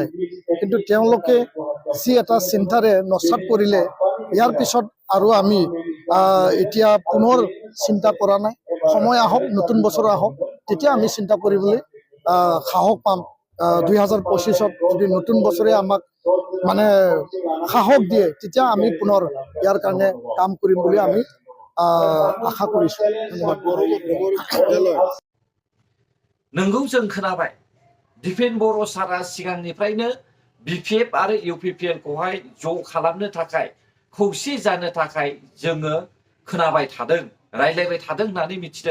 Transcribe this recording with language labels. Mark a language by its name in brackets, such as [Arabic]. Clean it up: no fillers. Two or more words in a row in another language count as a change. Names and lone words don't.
[Assamese] কিন্তু তেওঁলোকে যি এটা চিন্তাৰে নস্যাৎ কৰিলে, ইয়াৰ পিছত আৰু আমি এতিয়া পুনৰ চিন্তা কৰা নাই। সময় আহক, নতুন বছৰ আহক, তেতিয়া আমি চিন্তা কৰিবলৈ সাহস পাম। 2025ত যদি নতুন বছৰে আমাক মানে সাহস দিয়ে, তেতিয়া আমি পুনৰ ইয়াৰ কাৰণে কাম কৰিম বুলি আমি আশা কৰিছোঁ। [Bodo] नोंगौ जों खोनाबाय दिपेन बर' सारा सिगांनिफ्रायनो BPF आरो UPPL खौहाय ज' खालामनो थाखाय खौसे जानो थाखाय जोङो खोनाबाय थादों, रायलायबाय थादों होननानै मिथिदों।